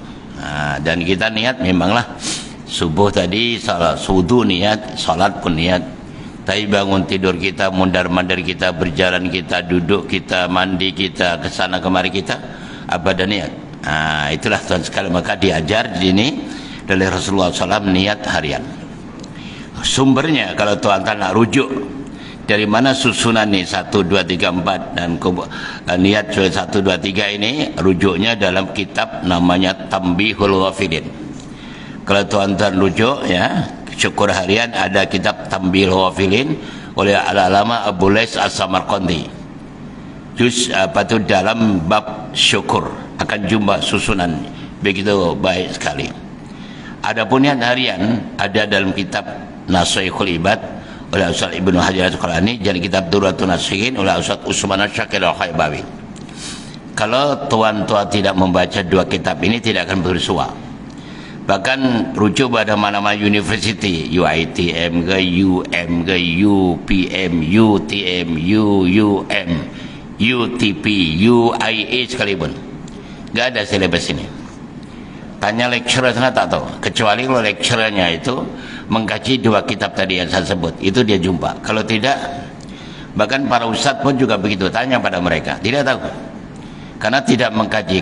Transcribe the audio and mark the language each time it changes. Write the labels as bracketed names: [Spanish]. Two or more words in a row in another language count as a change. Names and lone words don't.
[Malay] Dan kita niat memanglah subuh tadi salat wudu niat, salat pun niat. Tapi bangun tidur kita, mundar-mandir kita, berjalan kita, duduk kita, mandi kita, kesana kemari kita, apa ada niat. Itulah tuan sekalian, maka diajar di sini oleh Rasulullah SAW niat harian. Sumbernya kalau tuan-tuan nak rujuk dari mana susunan ni 1, 2, 3, 4 dan niat 1, 2, 3 ini rujuknya dalam kitab namanya Tambihul Ghafilin. Kalau tuan-tuan rujuk ya syukur harian ada kitab Tambihul Ghafilin oleh Al-Alama Abu Lais As-Samarqandi. Juz dalam bab syukur akan jumpa susunan begitu baik sekali. Adapun niat harian ada dalam kitab Nasihatul Ibad oleh Ustaz Ibnu Hajar Al-Asqalani dan kitab Durratun Nasihin oleh Ustaz Utsman Syakir Al-Khaybawi. Kalau tuan-tuan tidak membaca dua kitab ini tidak akan bersua. Bahkan rujuk pada mana-mana university, UITM ke UM ke UPM, UTM, UUM, UTP, UIA sekalipun enggak ada silabus ini. Tanya lecturer sana tak tahu, kecuali kalau lecturernya itu mengkaji dua kitab tadi yang saya sebut, itu dia jumpa. Kalau tidak, bahkan para ustadz pun juga begitu, tanya pada mereka, tidak tahu karena tidak mengkaji.